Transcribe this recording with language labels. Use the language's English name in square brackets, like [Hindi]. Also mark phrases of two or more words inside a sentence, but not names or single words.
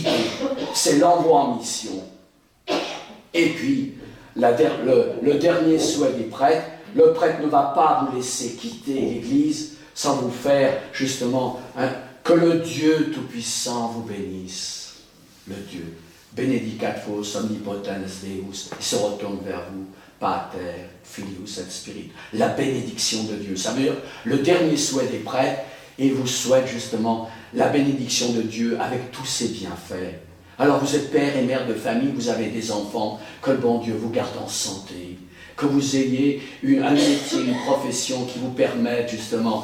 [French] C'est l'envoi en mission. Et puis, le dernier souhait du prêtre, le prêtre ne va pas vous laisser quitter l'Église sans vous faire justement Que le Dieu Tout-Puissant vous bénisse. Le Dieu. [Latin] Benedicat vos omnipotens Deus. [French] Il se retourne vers vous. [Latin] Pater, Filius et Spirit. [French] La bénédiction de Dieu. Ça veut dire le dernier souhait des prêtres. Et il vous souhaite justement la bénédiction de Dieu avec tous ses bienfaits. Alors vous êtes père et mère de famille, vous avez des enfants, que le bon Dieu vous garde en santé, que vous ayez un métier, une profession qui vous permette justement